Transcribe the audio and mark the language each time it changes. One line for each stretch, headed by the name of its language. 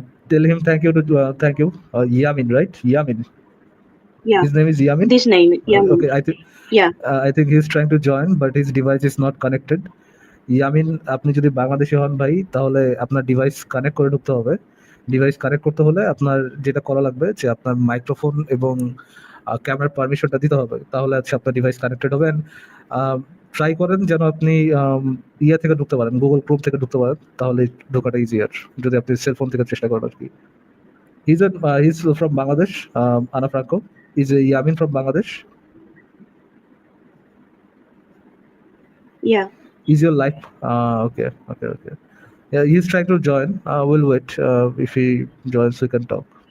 English: Tell him thank you thank you. Yamin, right? Yamin. Yeah. His name is Yamin. This name, Yamin. Okay. Yeah. I think he's trying to join, but his device is not connected.
Bangla: Yamin, আপনি যদি বাংলাদেশি হন ভাই, তাহলে আপনার device connect করে ঢুকতে হবে। Device connect করতে হলে আপনার যেটা করা লাগবে যে আপনার মাইক্রোফোন এবং ক্যামেরার পারমিশনটা দিতে হবে, তাহলে হচ্ছে আপনার ডিভাইস কানেক্টেড হবে। ট্রাই করেন যেন আপনি ইয়ে থেকে ঢুকতে পারেন, গুগল ক্রোম থেকে ঢুকতে পারেন, তাহলে ঢোকাটা ইজিয়ার, যদি আপনি সেলফোন থেকে চেষ্টা করেন আর কি।
English: He's from Bangladesh, Ana Franco. Is Yamin from Bangladesh? Yeah. Is your life okay. Yeah, he's trying to join. We'll wait. If he joins, we can talk.